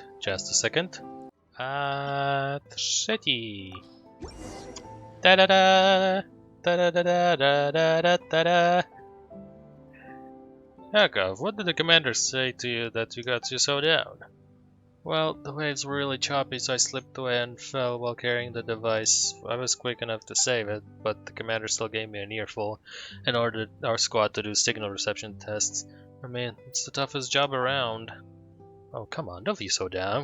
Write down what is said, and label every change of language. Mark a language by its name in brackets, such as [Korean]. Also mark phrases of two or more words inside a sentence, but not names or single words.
[English] Just a second. [Polish] A trzeci. Da-da-da! Da-da-da-da-da-da-da-da! [English] Yakov, what did the commander say to you that you got you so down? Well, the waves were really choppy, so I slipped away and fell while carrying the device. I was quick enough to save it, but the commander still gave me an earful and ordered our squad to do signal reception tests. I mean, it's the toughest job around. Oh, come on, don't be so down.